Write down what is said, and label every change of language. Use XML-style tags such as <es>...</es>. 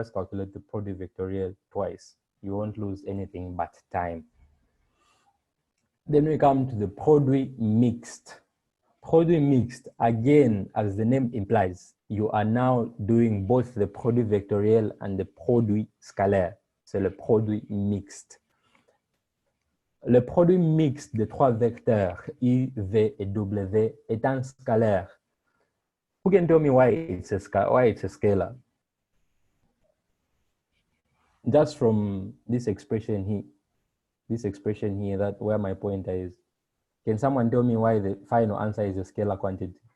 <en>Just calculate the product vectorial twice. You won't lose anything but time. Then we come to the product mixed. Product mixed, again, as the name implies, you are now doing both the product vectoriel and the produit scalaire.</en> <fr>C'est le produit mixte. Le produit mixte des trois vecteurs U, V et W est un scalaire.</fr> <en>Who can tell me why it's a scalar? Just from this expression here, that where my pointer is. Can someone tell me why the final answer is a scalar quantity?</en>